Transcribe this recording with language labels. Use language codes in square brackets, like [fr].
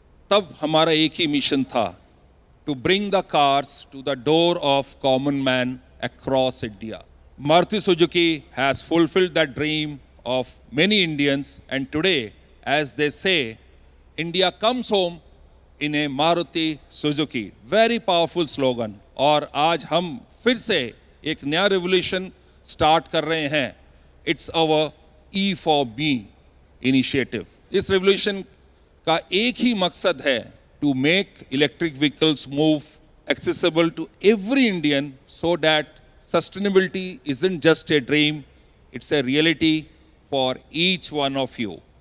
[hi] तब हमारा एक ही मिशन था, [en] to bring the cars to the door of common man across India. Maruti Suzuki has fulfilled that dream of many Indians, and today, as they say, India comes home in a Maruti Suzuki. Very powerful slogan. [hi] और आज हम फिर से एक नया [en] revolution start [hi] कर रहे हैं. [en] It's our E for Me initiative. [hi] इस revolution का एक ही मकसद है, [en] to make electric vehicles move accessible to every Indian so that sustainability isn't just a dream, it's a reality for each one of you.